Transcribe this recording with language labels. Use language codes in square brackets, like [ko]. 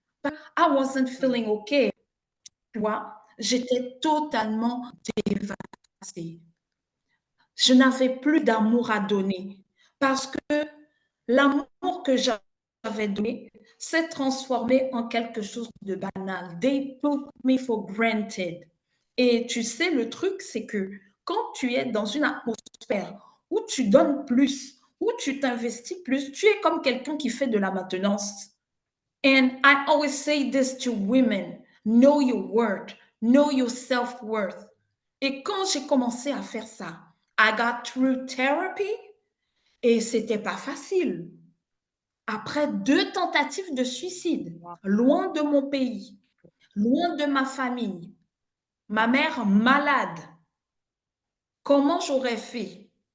[en] I wasn't feeling okay. [fr] Tu vois, j'étais totalement dévastée. Je n'avais plus d'amour à donner parce que l'amour que j'avais donné s'est transformé en quelque chose de banal. [en] They took me for granted. [fr] Et tu sais, le truc, c'est que quand tu es dans une atmosphère où tu donnes plus, où tu t'investis plus, tu es comme quelqu'un qui fait de la maintenance. [en] And I always say this to women, know your worth, know your self-worth. [fr] Et quand j'ai commencé à faire ça, [en] I got through therapy [fr] et c'était pas facile. Après 2 tentatives de suicide, loin de mon pays, loin de ma famille, ma mère malade, comment j'aurais fait?